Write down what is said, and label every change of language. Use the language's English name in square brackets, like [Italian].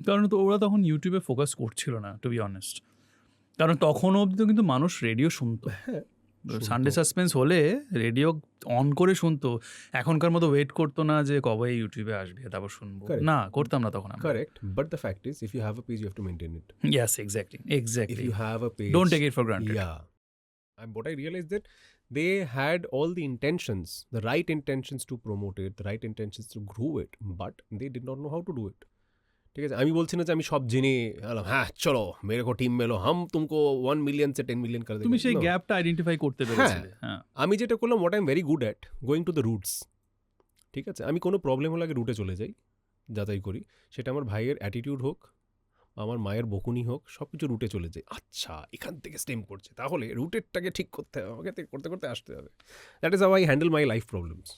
[Bangla] কারণ তো ওরা তখন ইউটিউবে ফোকাস করছিল না, [English] to be honest, [Bangla] কারণ তখনও অবধি তো কিন্তু মানুষ রেডিও শুনতো। হ্যাঁ, সানডে সাসপেন্স হলে রেডিও অন করে শুনতো, এখনকার মতো ওয়েট করতো না যে কবে ইউটিউবে আসবে তারপর শুনবো, না করতাম না তখন আমরা। [English] Correct, but the fact is if you have a page you have to maintain it. Yes, exactly. If you have a page, Don't take it for granted. Yeah. And what I realized that they had all the intentions, the right intentions to promote it, the right intentions to grow it, but they did not know how to do it. [Bangla] ঠিক আছে, আমি বলছি না যে আমি সব জেনে হ্যাঁ [Hindi] চলো মেরে কো টিম মেলো হাম তুমকো [Bangla] 1 মিলিয়ন से 10 মিলিয়ন করে দেবো। তুমি সেই গ্যাপটা আইডেন্টিফাই করতে পেরেছিলে। হ্যাঁ, আমি যেটা করলাম [English] what I am very good at, [Bangla] going to the roots, ঠিক আছে, আমি কোনো প্রবলেম হলে আগে রুটে চলে যাই, যাচাই করি, সেটা আমার ভাইয়ের অ্যাটিটিউড হোক, আমার মায়ের বকুনি হোক, সব কিছু রুটে চলে যায়, আচ্ছা এখান থেকে স্টেম করছে, তাহলে রুটেরটাকে ঠিক করতে হবে, আমাকে করতে করতে আসতে হবে, [English] That is how I handle my life problems.